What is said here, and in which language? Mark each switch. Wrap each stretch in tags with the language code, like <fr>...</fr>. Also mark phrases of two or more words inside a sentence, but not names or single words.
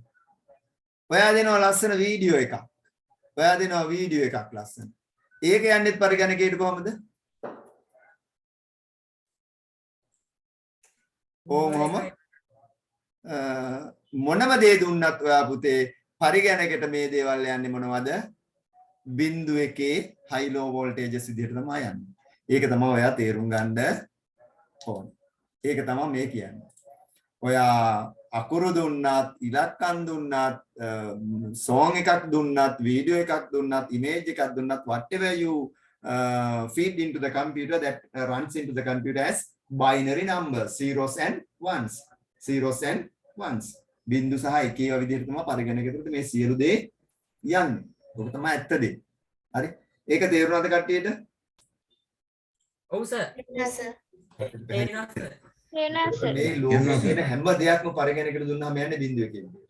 <si>ඔයා දෙනවා ලස්සන වීඩියෝ එකක්. ඔයා දෙනවා වීඩියෝ එකක් ලස්සන. ඒක යන්නේ පරිගණකයට කොහොමද? ඕමම මොනම දේ දුන්නත් ඔයා පුතේ පරිගණකයට මේ දේවල් යන්නේ මොනවද? 0.1</si> <en>high low voltages</en> <si>විදිහට තමයි යන්නේ. ඒක තමයි ඔයා තේරුම් ගන්න ඕනේ. ඒක තමයි මේ කියන්නේ. ඔයා අකුරු දුන්නත්, ඉලක්කම් දුන්නත්, song එකක් දුන්නත්, වීඩියෝ එකක් දුන්නත්, image එකක් දුන්නත්,</si> <en>whatever you feed into the computer, that runs into the computer as binary numbers, zeros and ones. Zeros and ones.</en> <si>බිංදු සහ එක ඒවා විදිහට තමයි පරිගණකයට මේ සියලු දේ යන්නේ. ඒක තමයි ඇත්ත දේ. හරි? ඒක තේරුණාද කට්ටියට? ඔව් සර්. තේරෙනවා සර්. මේ ලෝකයේ තියෙන හැම දෙයක්ම පරිගණකයට දුන්නාම යන්නේ බිංදුවේ කියන විදිහට.</si>